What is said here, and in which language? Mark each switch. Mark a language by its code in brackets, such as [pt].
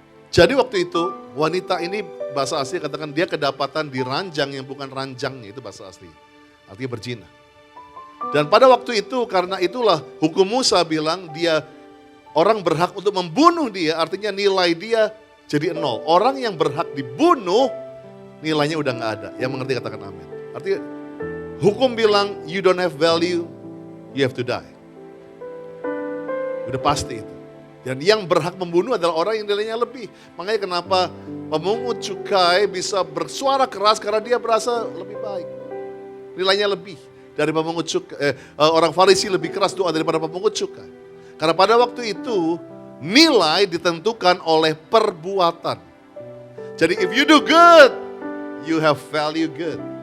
[id] Jadi waktu itu, wanita ini bahasa asli katakan dia kedapatan di ranjang yang bukan ranjangnya, itu bahasa asli. Artinya berzina. Dan pada waktu itu karena itulah hukum Musa bilang dia orang berhak untuk membunuh dia, artinya nilai dia jadi 0. Orang yang berhak dibunuh nilainya udah gak ada. Yang mengerti katakan amin. Artinya hukum bilang [en] you don't have value, you have to die. [id] Udah pasti itu. Dan yang berhak membunuh adalah orang yang nilainya lebih. Makanya kenapa pemungut cukai bisa bersuara keras karena dia berasa lebih baik. Nilainya lebih dari pemungut cukai. Orang Farisi lebih keras doa daripada pemungut cukai. Karena pada waktu itu nilai ditentukan oleh perbuatan. [en] Jadi if you do good, you have value good.